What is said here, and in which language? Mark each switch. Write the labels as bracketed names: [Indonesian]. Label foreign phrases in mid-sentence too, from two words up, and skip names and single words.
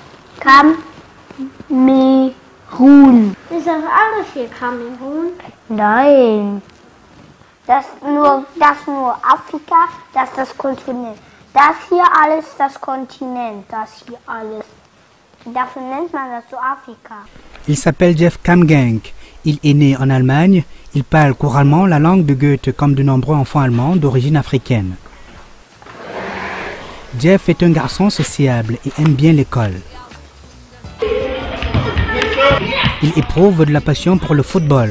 [German] Kamerun. Ist das alles hier Kamerun? Nein. Das nur Afrika, das ist das Kontinent. Das hier alles das Kontinent, das hier alles. Dafür nennt man das so Afrika. [French] Il s'appelle Jeff Kamgenk. Il est né en Allemagne. Il parle couramment la langue de Goethe comme de nombreux enfants allemands d'origine africaine. Jeff est un garçon sociable et aime bien l'école. Il éprouve de la passion pour le football.